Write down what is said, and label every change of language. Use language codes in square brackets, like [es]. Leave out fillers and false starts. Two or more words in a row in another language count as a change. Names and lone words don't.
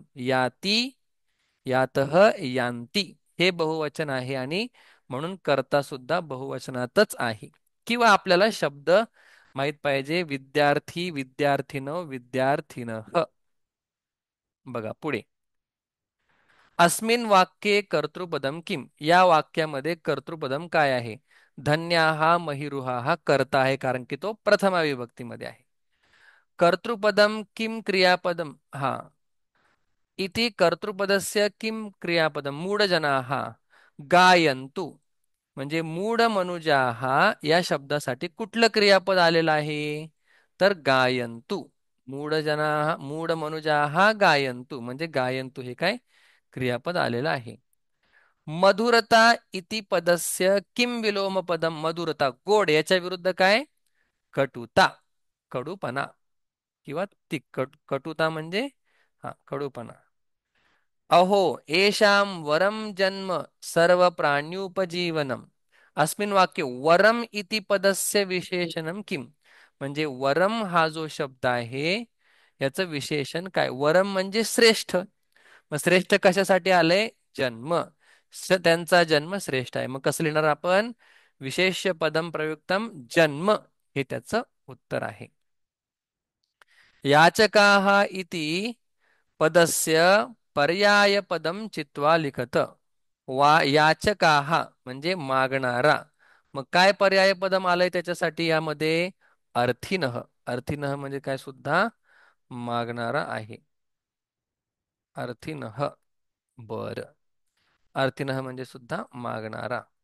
[sa] याती, यातः, यान्ती. [mr] हे बहुवचन आहे आणि म्हणून कर्ता सुद्धा बहुवचनातच आहे. किंवा आपल्याला शब्द माहित पाहिजे. [sa] विद्यार्थी, विद्यार्थिनो, विद्यार्थिनः. [mr] बघा पुढे. [sa] अस्मिन वाक्ये कर्तृपदम किम. [mr] या वाक्यामध्ये कर्तृपदम काय आहे? धन्या हा महिरुहा हा कर्ता आहे, कारण की तो प्रथमा विभक्तीमध्ये आहे. [sa] कर्तृपदम किम क्रियापदम. हा, इति कर्तृपदस्य किम क्रियापदम. मूढजनाः गायन्तु. [mr] म्हणजे [sa] मूढ मनुजाः [mr] या शब्दासाठी कुठलं क्रियापद आलेलं आहे? तर गायन्तु. [sa] मूढ मनुजाः गायन्तु [mr] म्हणजे गायन्तु हे काय क्रियापद आलेलं आहे. [sa] मधुरता इति पदस्य किम विलोम पदम. [mr] मधुरता गोड, याच्या विरुद्ध काय? कटुता, कडूपणा किंवा तिखट. कटुता म्हणजे हा कडूपणा. [sa] अहो येषां वरम जन्म सर्व प्राण्युपजीवनम. अस्मिन वाक्य वरम इति पदस्य विशेषणम किम. [mr] म्हणजे वरम हा जो शब्द आहे याचं विशेषण काय? वरम म्हणजे श्रेष्ठ. मग श्रेष्ठ कशासाठी आलंय? जन्म. त्यांचा जन्म श्रेष्ठ आहे. मग कसं लिहिणार आपण? [sa] विशेष पदम प्रयुक्तम जन्म. [mr] हे त्याचं उत्तर आहे. [sa] याचकाः इति पदस्य पर्याय पदम चित्वा लिखत. [mr] याचकाः म्हणजे मागणारा. मग काय [sa] पर्याय पदम [mr] आलंय त्याच्यासाठी यामध्ये? अर्थीनः. अर्थीनः म्हणजे काय? सुद्धा मागणारा आहे. अर्थीनः. बर. अर्थीनः म्हणजे सुद्धा मागणारा.